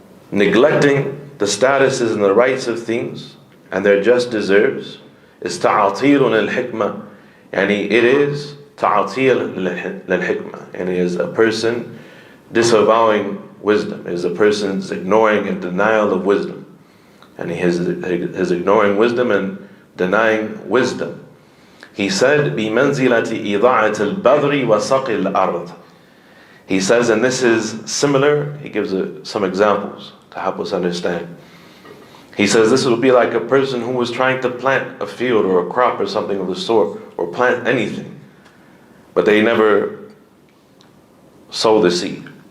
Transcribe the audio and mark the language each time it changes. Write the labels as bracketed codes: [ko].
[en] Neglecting the statuses and the rights of things and their just deserves is ta'atil lil-hikmah, and it is ta'atil lil-hikmah, and it is a person disavowing wisdom, it is a person's ignoring and denial of wisdom, and his ignoring wisdom and denying wisdom. He said, [ar] بِمَنْزِلَةِ إِضَاعَةِ الْبَذْرِ وَسَقِي الْأَرْضِ. [en] He says, and this is similar, he gives some examples to help us understand. He says this will be like a person who was trying to plant a field or a crop or something of the sort, or plant anything, but they never sow the seed.